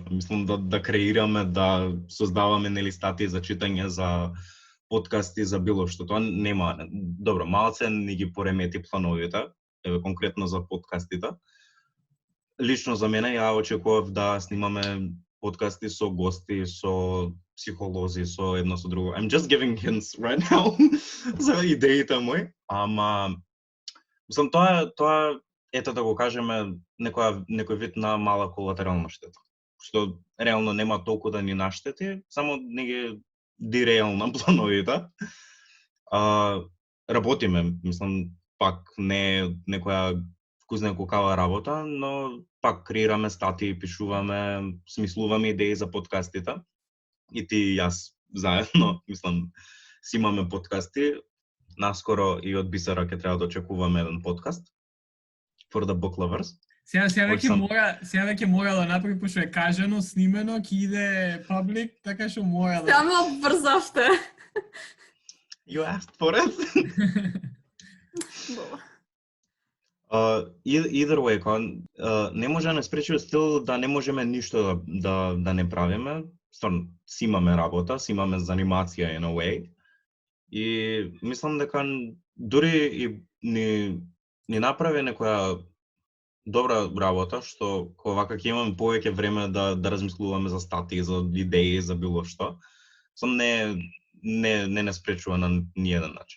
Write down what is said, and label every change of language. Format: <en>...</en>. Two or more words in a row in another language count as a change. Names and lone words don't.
<mk>Мислам да креираме, да создаваме нели статии за читање, за подкасти, за било што. Тоа нема. Добро, малце ни ги поремети плановите, еве конкретно за подкастите. Лично за мене, ја очекував да снимаме подкасти со гости, со психолози, со едно со друго.</mk> <en>I'm just giving hints right now</en> <mk>за идеите мои. Ама мислам тоа ето да го кажеме некој вид на мала колатерална штета. Што реално нема толку да ни наштети, само не ги дираил на плановите. Работиме, мислам, пак не е некоја вкусна кукава работа, но пак креираме статии, пишуваме, смислуваме идеи за подкастите. И ти и јас заедно, мислам, си имаме подкасти. Наскоро и од Бисера ќе треба да очекуваме еден подкаст.</mk> <en>For the book lovers.</en> <mk>Сега веќе мора да направи, пошто е кажано, снимено, ќе иде паблик, така што мора да... Само брзавте.</mk> <en>You asked for it. Either way,</en> <mk>не може да не спречи стил да не можеме ништо да не правиме. Стварно, си имаме работа, си имаме занимација</mk> <en>in a way.</en> <mk>И мислам дека дури и ни направи некоја добра работа, што вака ќе имаме повеќе време да размислуваме за статии, за идеи, за било што. Сум не спречува на ниеден начин.</mk>